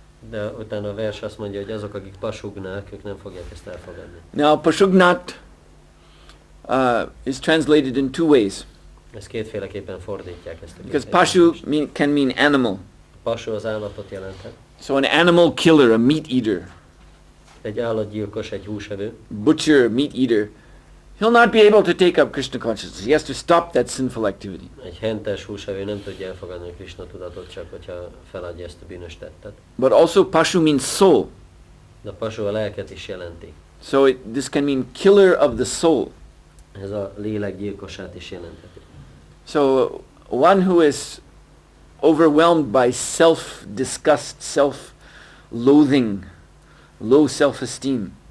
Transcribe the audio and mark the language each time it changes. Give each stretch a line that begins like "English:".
Hungarian: De utána a vers azt mondja, hogy azok, akik pasugnák, ők nem fogják ezt elfogadni.
English: Now, pashugnat is translated in two ways.
Hungarian: Ezt kétféleképpen fordítják ezt.
English: Because pashu can mean animal.
Hungarian: Pasu az állatot jelenthet.
English: So an animal killer, a meat eater,
Hungarian: Egy állatgyilkos, egy húsevő,
English: butcher, meat eater, he'll not be able to take up Krishna consciousness. He has to stop that sinful activity.
Hungarian: egy hentes húsevő nem tudja elfogadni a Krishna tudatot, csak hogyha feladja ezt a bűnös tettet.
English: But also pashu means soul.
Hungarian: De a pasu a lelket is jelenti.
English: So this can mean killer of the soul.
Hungarian: Ez a lélek gyilkosát is jelentheti.
English: So one who is overwhelmed by self-disgust, self-loathing, low self-esteem,